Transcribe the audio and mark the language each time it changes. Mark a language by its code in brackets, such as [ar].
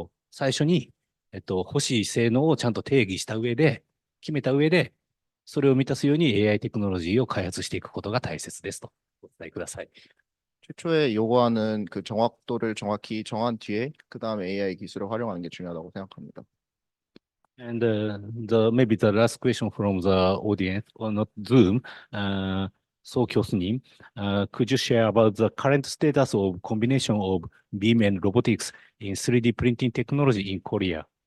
[ja] 最初に、欲しい性能をちゃんと定義した上で、決めた上で、それを満たすように AIテクノロジーを開発していくことが大切ですとお伝えください。 [ko] 최초에 요구하는 그 정확도를 정확히 정한 뒤에 그 다음에 AI 기술을 활용하는 게 중요하다고 생각합니다. [en] And maybe the last question from the audience, or not Zoom, So 교수님, could you share about the current status of combination of BIM and robotics in 3D printing technology in Korea?